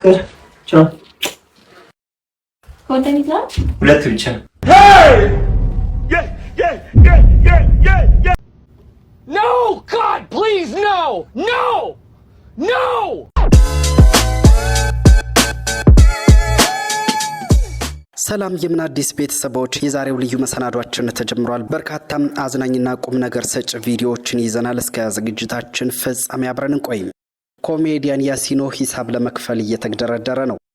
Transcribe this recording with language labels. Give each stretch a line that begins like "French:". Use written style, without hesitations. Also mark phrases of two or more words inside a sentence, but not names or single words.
Amharic: ቻው ኮንተንት ነው ሁለት ብቻ
English: No God please no no no
Amharic: ሰላም የምን አዲስ ቤተሰቦች የዛሬው ልዩ መሰናዷችን ተጀምሯል። በርካታ አዝናኝና ቁም ነገር ሰጭ ቪዲዮዎችን ይዘናል። እስከ ዝግጅታችን ፍጻሜ አብረን እንቆይ። ኮሜዲያን ያሲኖ ሂሳብ ለመክፈል እየተገደረደረ ነው።